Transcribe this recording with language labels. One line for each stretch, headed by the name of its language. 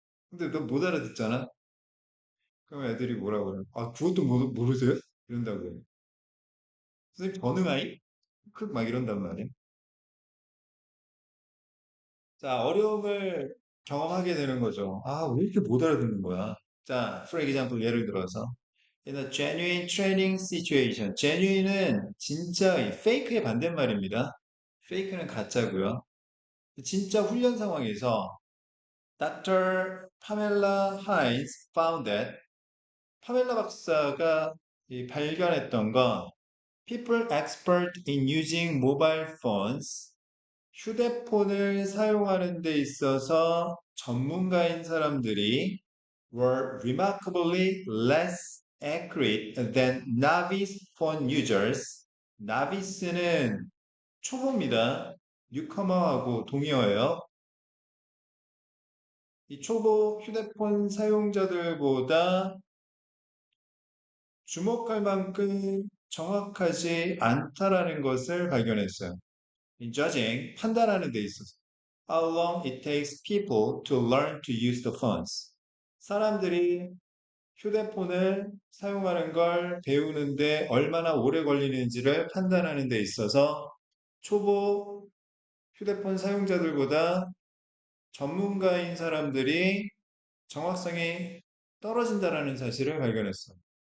Korean: 근데 너 못 알아듣잖아. 그럼 애들이 뭐라고 그래? 아, 그것도 모르세요? 이런다고. 선생님 전능아이? 막 이런단 말이야. 자, 어려움을 경험하게 되는 거죠. 아, 왜 이렇게 못 알아듣는 거야?
English: 자, for example,
Korean: 예를 들어서
English: in a genuine training situation.
Korean: genuine은 진짜의, fake의 반대말입니다. fake는 가짜고요. 진짜 훈련 상황에서 Dr.
English: Pamela Hines found that
Korean: 파멜라 박사가 발견했던 건
English: people expert in using mobile phones
Korean: 휴대폰을 사용하는 데 있어서 전문가인 사람들이
English: were remarkably less accurate than novice phone users.
Korean: novice는 초보입니다. newcomer하고 동의어예요. 이 초보 휴대폰 사용자들보다 주목할 만큼 정확하지 않다라는 것을 발견했어요.
English: In judging,
Korean: 판단하는 데 있어서.
English: How long it takes people to learn to use the phones.
Korean: 사람들이 휴대폰을 사용하는 걸 배우는데 얼마나 오래 걸리는지를 판단하는 데 있어서 초보 휴대폰 사용자들보다 전문가인 사람들이 정확성이 떨어진다라는 사실을 발견했어요.